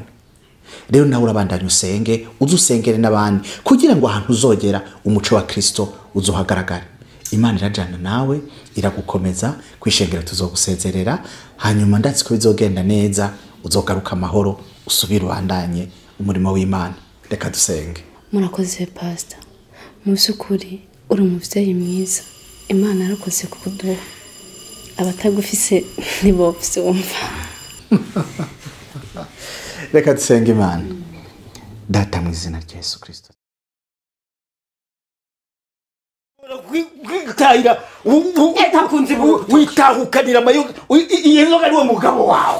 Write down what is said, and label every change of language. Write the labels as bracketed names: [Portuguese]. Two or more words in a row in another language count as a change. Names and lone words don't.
[Rundi] Rero nawe urabandanya usenge, uzusengere n'abandi kugira ngo ahantu uzogera umuco wa Kristo uzohagaragara. Imana irajana nawe, iragukomeza kwishengera, tuzogusezerera, hanyuma ndatsi ko bizogenda neza, uzogaruka amahoro, usubire ubandanye umurimo w'Imana. Reka dusenge. Murakoze pastor, mu by'ukuri uri umuvyeyi mwiza, Imana yarakoze kukuduha, abatagufise nibo byumva. Reka dusenge Imana. Data mu izina rya Yesu Kristo. Kwitahira witahukanira amayoga, iyi nzoga ariwe mugabo wawe.